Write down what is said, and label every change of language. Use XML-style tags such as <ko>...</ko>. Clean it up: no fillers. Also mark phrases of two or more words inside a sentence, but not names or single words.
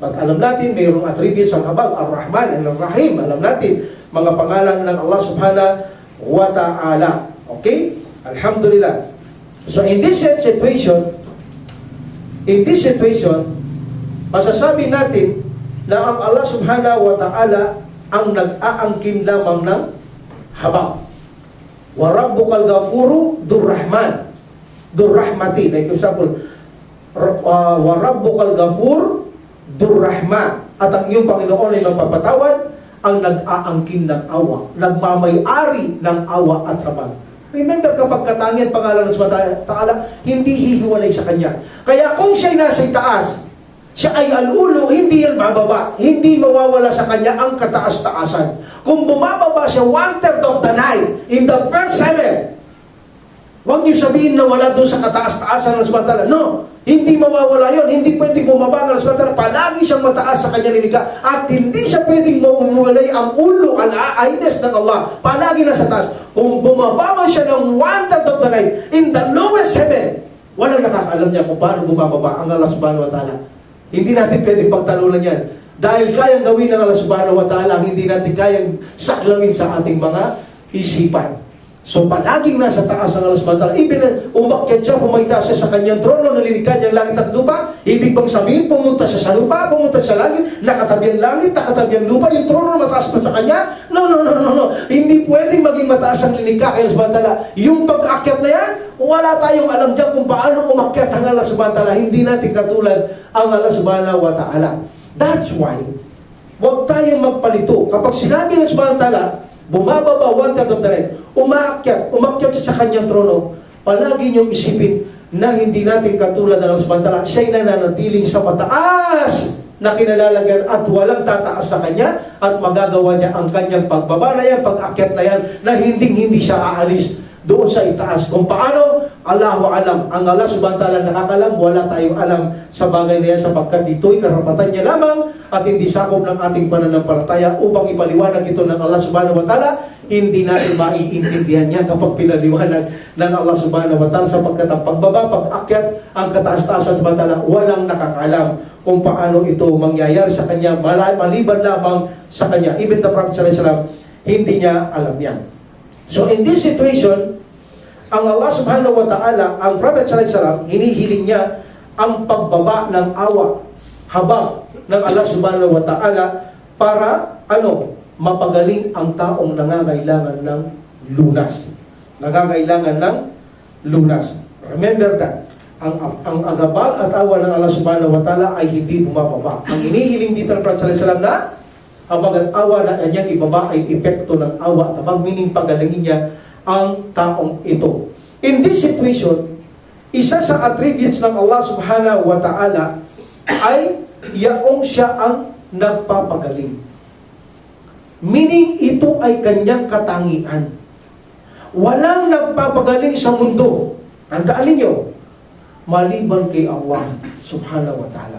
<tl>Pag alam natin, mayroong attributes ang habag, Ar-Rahman, Ar-Rahim. Alam natin, mga pangalan ng Allah</tl> <ar>سبحانه وتعالى.</ar> <tl>Okay? Alhamdulillah.</tl> <en>So in this situation,</en> <tl>masasabi natin na ang Allah</tl> <ar>سبحانه وتعالى</ar> <tl>ang nag-aangkin lamang ng habag.</tl> <ar>وربك الغفور ذو الرحمة. Durrahmati.</ar> <en>Like example,</en> <ar>وربك الغفور ذو الرحمة.</ar> <tl>At ang iyong Panginoon ay magpapatawad, ang nag-aangkin ng awa, nagmamay-ari ng awa at habag. Remember, kapag katangian pangalan ng Allah Ta'ala, hindi hihiwalay sa Kanya. Kaya kung siya'y nasa itaas, siya ay al-ulo, hindi yan bababa. Hindi mawawala sa Kanya ang kataas-taasan. Kung bumababa siya</tl> <en>1/3 of the night, in the first heaven,</en> <tl>huwag niyo sabihin na wala doon sa kataas-taasan ng Allah. No, hindi mawawala yon. Hindi pwedeng bumaba ng Allah. Palagi siyang mataas sa Kanya lilikha. At hindi siya pwedeng mawalay ang ulo, al-aaynes ng Allah. Palagi nasa taas. Kung bumaba siya ng</tl> <en>1/3 of the night, in the lowest heaven,</en> <tl>walang nakakaalam niya kung paano bumababa ang Allah</tl> <ar>سبحانه وتعالى.</ar> <tl>Hindi natin pwedeng pagtalunan yan. Dahil kayang gawin ng Allah</tl> <ar>سبحانه وتعالى,</ar> <tl>hindi natin kayang saklawin sa ating mga isipan. So palaging nasa taas ang Allah</tl> <ar>سبحانه وتعالى.</ar> <tl>Even umakyat siya, pumayta siya sa kanyang trono, nalilikha niya ang langit at lupa. Ibig bang sabihin, pumunta siya sa lupa, pumunta sa langit, nakatabi ang langit, nakatabi ang lupa, yung trono mataas pa sa kanya? No. Hindi pwedeng maging mataas ang lilikha kay Allah</tl> <ar>سبحانه وتعالى.</ar> <tl>Yung pag-akyat na yan, wala tayong alam dyan kung paano umakyat ang Allah</tl> <ar>سبحانه وتعالى.</ar> <tl>Hindi natin katulad ang Allah</tl> <ar>سبحانه وتعالى.</ar> <en>That's why,</en> <tl>huwag tayong magpalito. Kapag sinabi ng</tl> <ar>سبحانه وتعالى,</ar> <en>bumababa 1/3 of the night,</en> <tl>umakyat siya sa kanyang trono, palagi niyong isipin na hindi natin katulad ng Allah</tl> <ar>سبحانه وتعالى.</ar> <tl>Siya'y nananatiling sa mataas na kinalalagyan at walang tataas sa kanya at magagawa niya ang kanyang pagbaba na yan, pag-akyat na yan, na hindi siya aalis doon sa itaas. Kung paano,</tl> <ar>الله أعلم.</ar> <tl>Ang Allah</tl> <ar>سبحانه وتعالى</ar> <tl>nakakalam, wala tayong alam sa bagay na yan sapagkat ito'y karapatan niya lamang at hindi sakop ng ating pananampalataya. Upang ipaliwanag ito ng Allah</tl> <ar>سبحانه وتعالى,</ar> <tl>hindi natin maiintindihan niya kapag pinaliwanag ng Allah</tl> <ar>سبحانه وتعالى</ar> <tl>sapagkat ang pagbaba, pag-akyat, ang kataas-taasan</tl> <ar>سبحانه وتعالى,</ar> <tl>walang nakakalam kung paano ito mangyayari sa kanya, maliban lamang sa kanya.</tl> <en>Even the Prophet</en> <ar>صلى الله عليه وسلم,</ar> <tl>hindi niya alam yan.</tl> <en>So in this situation,</en> <ar>ang Allah سبحانه وتعالى, ang Prophet صلى الله عليه وسلم,</ar> <tl>hinihiling niya ang pagbaba ng awa, habag ng Allah</tl> <ar>سبحانه وتعالى</ar> <tl>para mapagaling ang taong nangangailangan ng lunas. Nangangailangan ng lunas.</tl> <en>Remember that.</en> <tl>Ang agabal at awa ng Allah</tl> <ar>سبحانه وتعالى</ar> <tl>ay hindi bumababa. Ang hinihiling dito ng Prophet</tl> <ar>صلى الله عليه وسلم</ar> <tl>na habag at awa na kanyang ibaba ay epekto ng awa at habag, meaning pagalingin niya ang taong ito.</tl> <en>In this situation,</en> <tl>isa sa attributes ng Allah</tl> <ar>سبحانه وتعالى</ar> <tl>ay yaong siya ang nagpapagaling. Meaning, ito ay kanyang katangian. Walang nagpapagaling sa mundo. Tandaan ninyo, maliban kay Allah</tl> <ar>سبحانه وتعالى.</ar>